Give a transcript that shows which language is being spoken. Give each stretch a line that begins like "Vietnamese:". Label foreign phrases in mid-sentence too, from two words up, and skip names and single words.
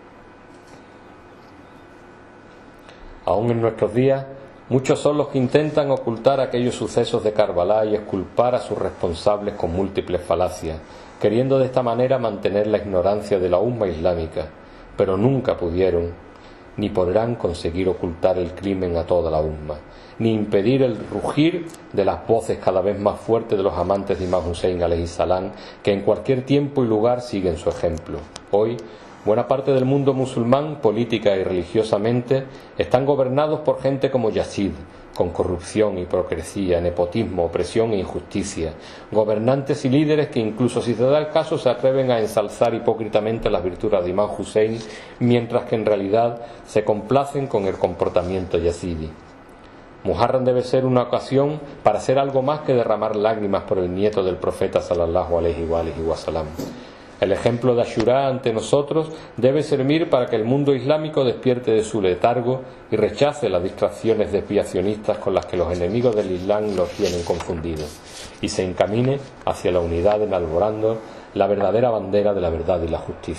Spanish: Aún en nuestros días, muchos son los que intentan ocultar aquellos sucesos de Karbala y exculpar a sus responsables con múltiples falacias, queriendo de esta manera mantener la ignorancia de la umma islámica, pero nunca pudieron ni podrán conseguir ocultar el crimen a toda la umma, ni impedir el rugir de las voces cada vez más fuertes de los amantes de Imán Hussein
Arabic: عليه السلام,
Spanish: que en cualquier tiempo y lugar siguen su ejemplo. Hoy, buena parte del mundo musulmán, política y religiosamente, están gobernados por gente como Yazid, con corrupción, hipocresía, nepotismo, opresión e injusticia, gobernantes y líderes que incluso si se da el caso se atreven a ensalzar hipócritamente las virtudes de Imán Hussein, mientras que en realidad se complacen con el comportamiento yazidi. Muharram debe ser una ocasión para hacer algo más que derramar lágrimas por el nieto del profeta
Arabic: صلى الله عليه وسلم.
Spanish: El ejemplo de Ashura ante nosotros debe servir para que el mundo islámico despierte de su letargo y rechace las distracciones desviacionistas con las que los enemigos del Islam los tienen confundidos, y se encamine hacia la unidad enarbolando la verdadera bandera de la verdad y la justicia.